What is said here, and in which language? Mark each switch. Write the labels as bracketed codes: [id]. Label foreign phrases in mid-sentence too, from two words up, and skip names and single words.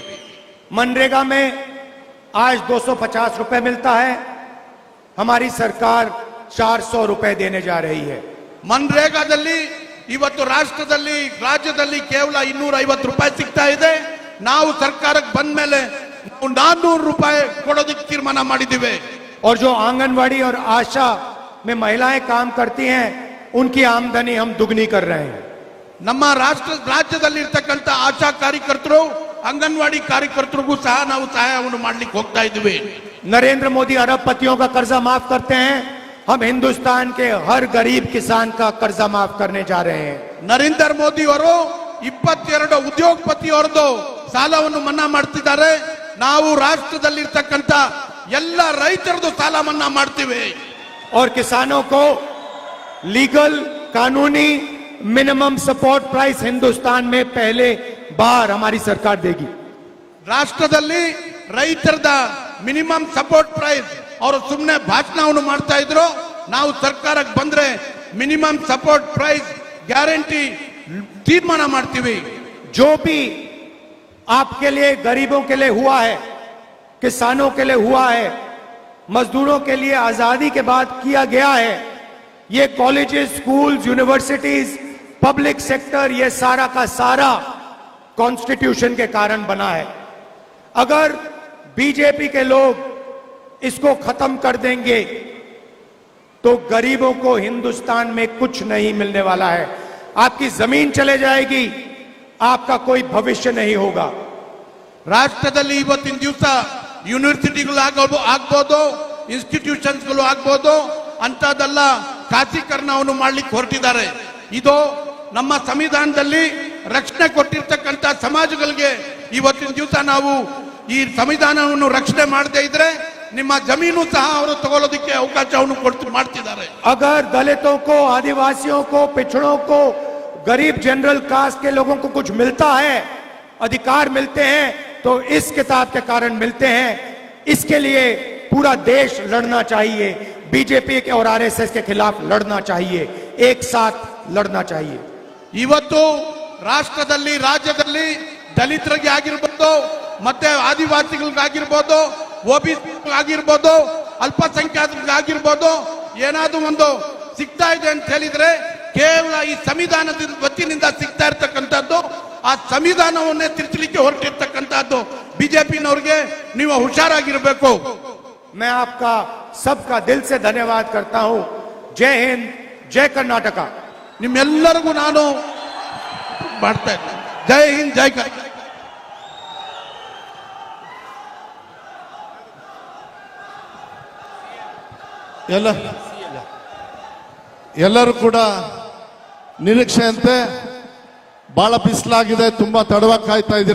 [hi] मनरेगा में आज 250 रुपए मिलता है, हमारी सरकार 400 रुपए देने जा रही है। [kn] ಮನ್ರೇಗಾದಲ್ಲಿ ಇವತ್ತು ರಾಜ್ಯದಲ್ಲಿ ಕೇವಲ 250 ರೂಪಾಯಿ ಸಿಗ್ತಾ ಇದೆ। ನಾವು ಸರ್ಕಾರಕ್ಕೆ ಬಂದ ಮೇಲೆ 400 ರೂಪಾಯಿ ಕೊಡೋದಕ್ಕೆ ತೀರ್ಮಾನ ಮಾಡಿದ್ದೀವಿ। [hi] और जो आंगनवाड़ी और आशा में महिलाएं काम करती हैं, उनकी आमदनी हम दुगनी कर रहे हैं। [kn] ನಮ್ಮ ರಾಜ್ಯದಲ್ಲಿ ಇರ್ತಕ್ಕಂಥ ಆಶಾ ಕಾರ್ಯಕರ್ತರು ಅಂಗನವಾಡಿ ಕಾರ್ಯಕರ್ತರಿಗೂ ಸಹ ನಾವು ಸಹಾಯವನ್ನು ಮಾಡ್ಲಿಕ್ಕೆ ಹೋಗ್ತಾ ಇದ್ದೀವಿ। [hi] नरेंद्र मोदी अरबपतियों का कर्जा माफ करते हैं, हम हिंदुस्तान के हर गरीब किसान का कर्जा माफ करने जा रहे हैं। [kn] ನರೇಂದ್ರ ಮೋದಿ ಅವರು 22 ಉದ್ಯೋಗಪತಿಯವರದು ಸಾಲವನ್ನು ಮನ್ನಾ ಮಾಡ್ತಿದ್ದಾರೆ। ನಾವು ರಾಷ್ಟ್ರದಲ್ಲಿ ಇರ್ತಕ್ಕಂಥ ಎಲ್ಲ ರೈತರದು ಸಾಲ ಮನ್ನಾ ಮಾಡ್ತೀವಿ। [hi] और किसानों को लीगल कानूनी [en] minimum support price [hi] हिंदुस्तान में पहले बार हमारी सरकार देगी। [kn] ರಾಷ್ಟ್ರದಲ್ಲಿ ರೈತರದ [en] minimum support price [kn] ಅವರು ಸುಮ್ಮನೆ ಭಾಷಣವನ್ನು ಮಾಡ್ತಾ ಇದ್ರು. ನಾವು ಸರ್ಕಾರಕ್ಕೆ ಬಂದ್ರೆ [en] minimum support price guarantee [kn] ತೀರ್ಮಾನ ಮಾಡ್ತೀವಿ. [hi] जो भी आपके लिए, गरीबों के लिए हुआ है, किसानों के लिए हुआ है, मजदूरों के लिए आजादी के बाद किया गया है, ये [en] colleges, schools, universities, public sector, [hi] ये सारा का सारा कॉन्स्टिट्यूशन के कारण बना है. अगर बीजेपी के लोग इसको खत्म कर देंगे तो गरीबों को हिंदुस्तान में कुछ नहीं मिलने वाला है. आपकी जमीन चले जाएगी, आपका कोई भविष्य नहीं होगा. [kn] ರಾಷ್ಟ್ರದಲ್ಲಿ ಇವತ್ತಿನ ದಿವಸ ಯೂನಿವರ್ಸಿಟಿಗಳು ಆಗ್ಬೋದು, ಇನ್ಸ್ಟಿಟ್ಯೂಷನ್ಸ್ಗಳು ಆಗ್ಬೋದು, ಅಂತದೆಲ್ಲ ಖಾಸೀಕರಣವನ್ನು ಮಾಡ್ಲಿಕ್ಕೆ ಹೊರಟಿದ್ದಾರೆ. ಇದು ನಮ್ಮ ಸಂವಿಧಾನದಲ್ಲಿ ರಕ್ಷಣೆ ಕೊಟ್ಟಿರ್ತಕ್ಕಂಥ ಸಮಾಜಗಳಿಗೆ ಇವತ್ತಿನ ದಿವಸ ನಾವು ಈ ಸಂವಿಧಾನವನ್ನು ರಕ್ಷಣೆ ಮಾಡದೇ ಇದ್ರೆ ನಿಮ್ಮ ಜಮೀನು ಸಹ ಅವರು ತಗೊಳ್ಳೋದಕ್ಕೆ ಅವಕಾಶವನ್ನು ಮಾಡ್ತಿದ್ದಾರೆ. [hi] अगर दलितों को, आदिवासियों को, पिछड़ों को, गरीब जनरल कास्ट के लोगों को कुछ मिलता है, अधिकार मिलते हैं, तो इस किताब के कारण मिलते हैं. इसके लिए पूरा देश लड़ना चाहिए. बीजेपी के और आरएसएस के खिलाफ लड़ना चाहिए, एक साथ लड़ना चाहिए. [kn] ಇವತ್ತು ರಾಷ್ಟ್ರದಲ್ಲಿ, ರಾಜ್ಯದಲ್ಲಿ ದಲಿತರಿಗೆ ಆಗಿರ್ಬೋದು, ಮತ್ತೆ ಆದಿವಾಸಿಗಳಿಗಾಗಿರ್ಬೋದು, OBC ಆಗಿರ್ಬೋದು, ಅಲ್ಪಸಂಖ್ಯಾತರಿಗಾಗಿರ್ಬೋದು, ಏನಾದ್ರೂ ಒಂದು ಸಿಗ್ತಾ ಇದೆ ಅಂತ ಹೇಳಿದ್ರೆ ಕೇವಲ ಈ ಸಂವಿಧಾನದ ವತಿನಿಂದ ಸಿಗ್ತಾ ಇರ್ತಕ್ಕಂಥದ್ದು. ಆ ಸಂವಿಧಾನವನ್ನೇ ತಿರುಚಲಿಕ್ಕೆ ಹೊರಟಿರ್ತಕ್ಕಂಥದ್ದು ಬಿಜೆಪಿನವ್ರಿಗೆ. ನೀವು ಹುಷಾರಾಗಿರ್ಬೇಕು. [hi] मैं आपका सबका दिल से धन्यवाद करता हूं. जय हिंद, जय कर्नाटका. [kn] ನಿಮ್ಮೆಲ್ಲರಿಗೂ ನಾನು ಮಾಡ್ತಾ ಇದ್ದೇನೆ. ಜೈ ಹಿಂದ್, ಜೈ ಕರ್ನಾಟಕ. ಎಲ್ಲರೂ ಕೂಡ ನಿರೀಕ್ಷೆಯಂತೆ ಬಹಳ ಬಿಸಿಲಾಗಿದೆ, ತುಂಬಾ ತಡವಾಗಿ ಕಾಯ್ತಾ ಇದ್ದೀರಾ.